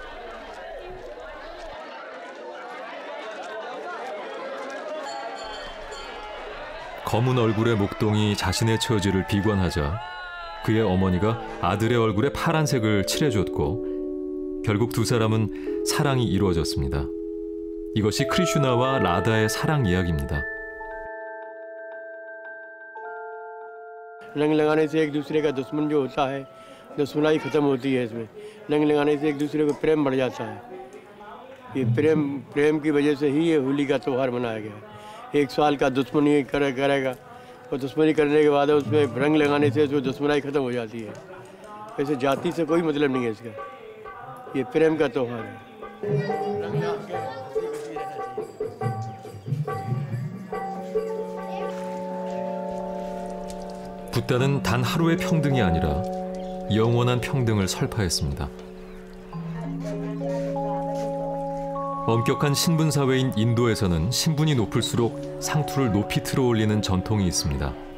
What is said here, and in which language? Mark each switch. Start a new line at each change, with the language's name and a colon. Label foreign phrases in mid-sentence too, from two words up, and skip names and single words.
Korean: 검은 얼굴의 목동이 자신의 처지를 비관하자 그의 어머니가 아들의 얼굴에 파란색을 칠해줬고 결국 두 사람은 사랑이 이루어졌습니다. 이것이 크리슈나와 라다의 사랑 이야기입니다.
Hindi: रंग लगाने से एक दूसरे का दुश्मन जो होता है दुश्मनाई खत्म होती है इसमें रंग लगाने से एक दूसरे को प्रेम बढ़ जाता है ये प्रेम की वजह से ही ये होली का त्यौहार मनाया गया है एक साल का दुश्मनी करेगा और दुश्मनी करने के बाद उसमें रंग लगाने से जो दुश्मनाई खत्म हो जाती है वैसे जाति से कोई मतलब नहीं है इसका ये प्रेम का त्यौहार है
Korean: 붓다는 단 하루의 평등이 아니라 영원한 평등을 설파했습니다. 엄격한 신분 사회인 인도에서는 신분이 높을수록 상투를 높이 틀어 올리는 전통이 있습니다.